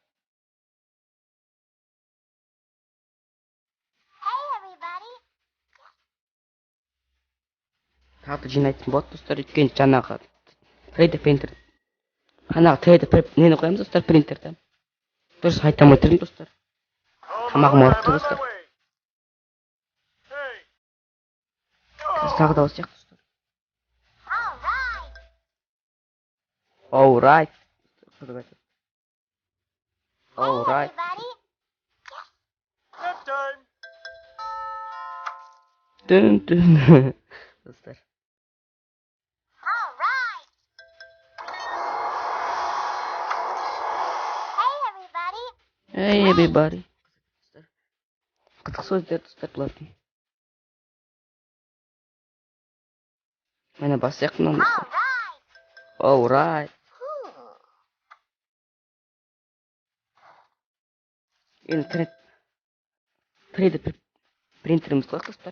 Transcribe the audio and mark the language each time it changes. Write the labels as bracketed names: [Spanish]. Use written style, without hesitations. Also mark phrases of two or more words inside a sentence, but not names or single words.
[Kazakh] Тағы да жинайтын болады достар, өйткені жаңағы 3D принтер. Қанағы 3D нені қоямыз достар, принтерді. Дұрыс айта алмай тұрмын достар. Тамағым ауырып тұр достар. Қазір тағы да бассақ достар. [English] Alright. Alright. Nap time. Dün. Dostlar. Hey everybody. [Kazakh] Қызық сөздер достар бұлардың. Мені бассақ мынаны достар. [English] Alright. [Kazakh] Енді 3D принтеріміз қояйық достар.